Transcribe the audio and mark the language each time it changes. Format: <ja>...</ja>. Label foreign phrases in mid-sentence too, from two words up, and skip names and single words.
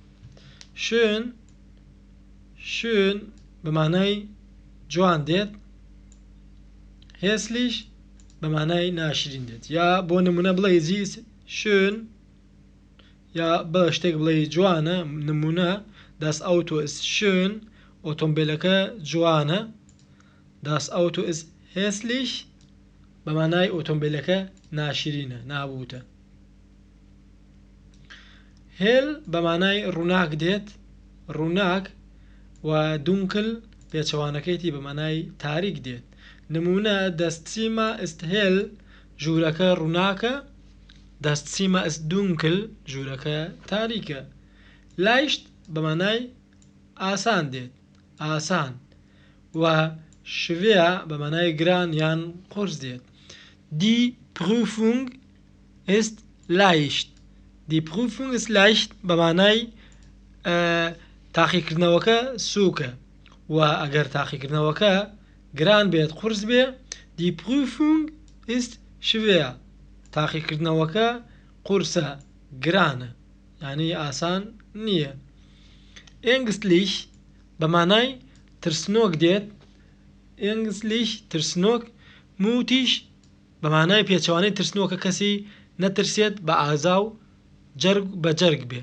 <ckb>شوێن بە مانای جوان دێت، هێسلیش بە مانای ناشرین دێت. یا بۆ نمونە بڵێ</ckb> <de>sie ist schön</de> <ckb>یا بە شتێک بڵێ جوانە، نمونە</ckb> <de>das Auto ist schön،</de> <ckb>ئۆتۆمبیلەکە جوانە.</ckb> <de>das Auto ist hässlich</de> <ckb>بە مانای ئۆتۆمبیلەکە ناشرینە، نابووتە. هێل بە مانای ڕووناک دێت، ڕووناک، و دونکل پێچەوانەکەیتی بە مانای تاریک دێت.</ckb> <de>نمونە das Zimmer ist hell،</de> <ckb>ژوورەکە ڕووناکە،</ckb> <de>das Zimmer ist dunkel،</de> <ckb>ژوورەکە تاریکە. leicht بە مانای ئاسان دێت، ئاسان، و schwer بە مانای گران یان قورس دێت.</ckb> <de>Die Prüfung ist leicht، die Prüfung ist leicht</de> <ckb>بە مانای تاقیکردنەوەکە سووکە، و ئەگەر تاقیکردنەوەکە گران بێت قورس بێ</ckb> <de>die Prüfung ist schwer،</de> <ckb>تاقیکردنەوەکە قورسە، گرانە، یعنی ئاسان نییە. ängstlich بە مانای ترسنۆک دێت، ängstlich ترسنۆک، mutig بە مانای پێچەوانەی ترسنۆکە کەسی نەترسێت بە ئازا و بە جەرگ بێ.</ckb>